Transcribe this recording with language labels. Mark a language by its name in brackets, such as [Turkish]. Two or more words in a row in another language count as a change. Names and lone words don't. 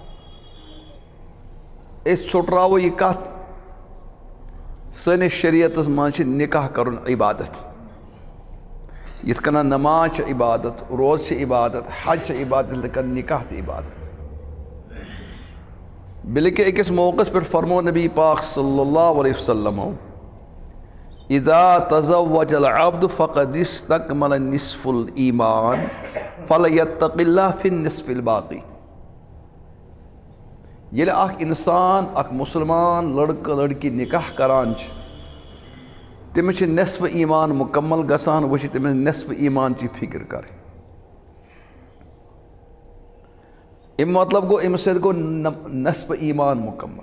[Kashmiri] أسۍ ژھُٹراوو یہِ کتھ سٲنِس شریعتس منٛز چھِ نکاح کرُن عبادت. یِتھ کٔنۍ نماز چھِ عبادت روزٕ چھِ عبادت حج چھِ عبادت یِتھۍ کٔنۍ نکاح تہِ عبادت. بلکہ أکِس موقعس پٮ۪ٹھ فرمو نبی پاک [Arabic] صلی اللہ علیہ وسلم اذا تزوج العبد فقد استكمل نصف الایمان فلیتق اللہ فی النصف الباقی. [Kashmiri] ییٚلہِ اکھ انسان اکھ مسلمان لڑکہٕ لڑکی نکاح کران چھِ تٔمِس چھِ نصف ایمان مکمل گژھان. وۄنۍ چھِ تٔمِس نصف ایمان چی فکر کرٕنۍ. اَمہِ مطلب گوٚو أمِس سۭتۍ گوٚو نصف ایمان مکمل.